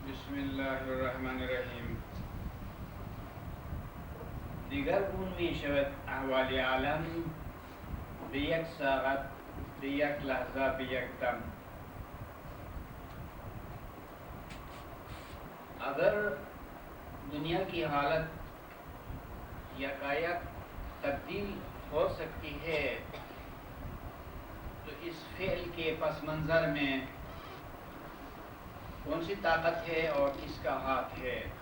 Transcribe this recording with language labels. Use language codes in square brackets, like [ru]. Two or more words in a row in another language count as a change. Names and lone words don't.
[ar] بسم الله الرحمن الرحیم. [fa] دیگر گون می شود احوال عالم به یک ساعت، به یک لحظه، به یک دم. [ur] اگر دنیا کی حالت یکایک تبدیل ہو سکتی ہے تو اس فعل کے پس منظر میں کون سی طاقت ہے اور کس کا ہاتھ ہے؟